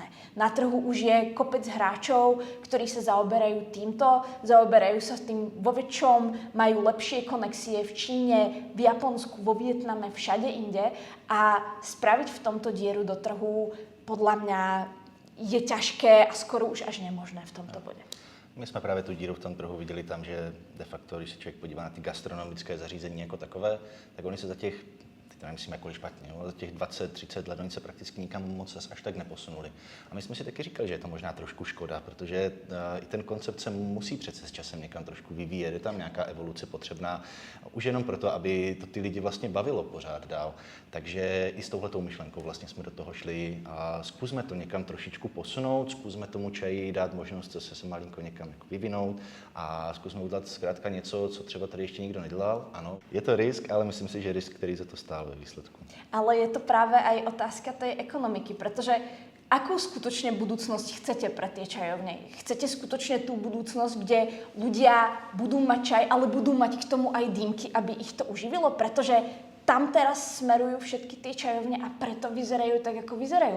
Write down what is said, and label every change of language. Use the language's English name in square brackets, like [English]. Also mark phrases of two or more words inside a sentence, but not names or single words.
[Slovak] Na trhu už je kopec hráčov, ktorí sa zaoberajú týmto, zaoberajú sa s tým vo väčšom, majú lepšie konexie v Číne, v Japonsku, vo Vietname, všade inde a spraviť v tomto dieru do trhu podľa mňa je ťažké a skoro už až nemožné v tomto bode. [Czech] My jsme právě tu díru v tom trhu viděli tam, že de facto, když se člověk podívá na ty gastronomické zařízení jako takové, tak oni se za těch, teď nemyslím jakkoliv špatně, za těch 20-30 let oni se prakticky nikam moc až tak neposunuli. A my jsme si taky říkali, že je to možná trošku škoda, protože i ten koncept se musí přece s časem někam trošku vyvíjet, je tam nějaká evoluce potřebná, už jenom proto, aby to ty lidi vlastně bavilo pořád dál. Takže i s touhletou myšlenkou vlastně jsme do toho šli a zkusme to někam trošičku posunout, zkusme tomu čaji dát možnost se malinko někam jako vyvinout a zkusme udělat zkrátka něco, co třeba tady ještě nikdo nedělal. Ano, je to risk, ale myslím si, že risk, který za to stál ve výsledku. [Slovak] Ale je to práve aj otázka tej ekonomiky, pretože akú skutočne budúcnosť chcete pre tie čajovne? Chcete skutočne tú budúcnosť, kde ľudia budú mať čaj, ale budú mať k tomu aj dýmky, aby ich to uživilo? Pretože tam teraz smerujú všetky tie čajovne a preto vyzerajú tak, ako vyzerajú.